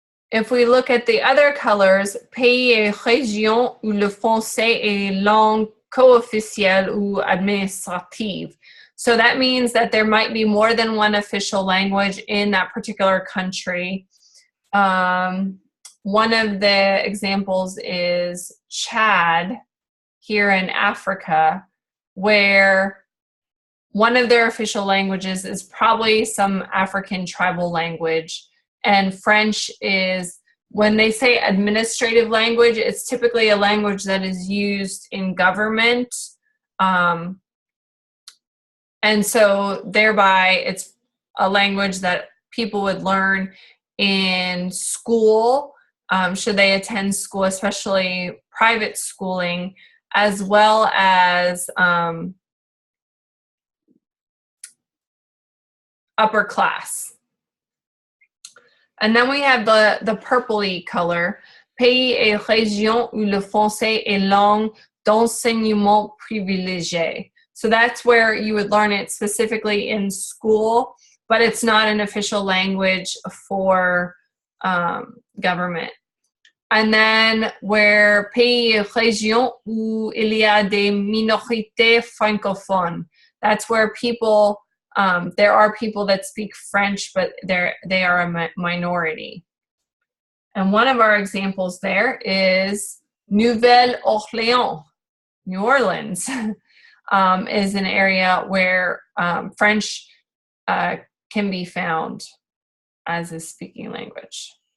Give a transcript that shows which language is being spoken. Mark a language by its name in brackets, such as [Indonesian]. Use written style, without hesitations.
[English] If we look at the other colors, [French] pays et régions où le français est langue co-officielle ou administrative. [English] So that means that there might be more than one official language in that particular country. One of the examples is Chad here in Africa, where one of their official languages is probably some African tribal language. And French is, when they say administrative language, it's typically a language that is used in government. And so thereby it's a language that people would learn in school, should they attend school, especially private schooling, as well as upper class. And then we have the purpley color, [French] pays et régions où le français est langue d'enseignement privilégié. [English] So that's where you would learn it specifically in school, but it's not an official language for government. And then where [French] pays et régions où il y a des minorités francophones. [English] That's where people, there are people that speak French, but they are a minority. And one of our examples there is Nouvelle-Orléans, New Orleans, is an area where French can be found as a speaking language.